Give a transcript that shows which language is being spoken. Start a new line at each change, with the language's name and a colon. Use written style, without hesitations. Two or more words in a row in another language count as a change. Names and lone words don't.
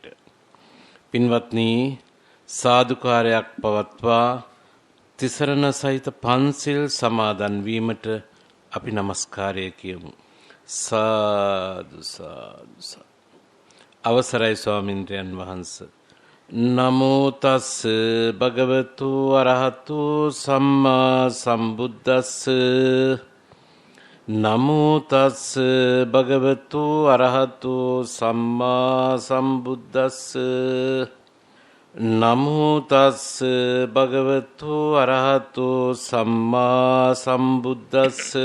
Sinhala: පින්වත්නි, සාදුකාරයක් පවත්වා තිසරණ සහිත පන්සිල් සමාදන් වීමට අපි নমස්කාරය කියමු. සාදු සාදු සාදු. අවසරයි ස්වාමින්ද්‍රයන් වහන්සේ.
Pali: නමෝ තස් භගවතු අරහතු සම්මා සම්බුද්දස්ස. නමෝ තස් භගවතු අරහතු සම්මා සම්බුද්දස්ස. නමෝ තස් භගවතු අරහතු සම්මා සම්බුද්දස්ස.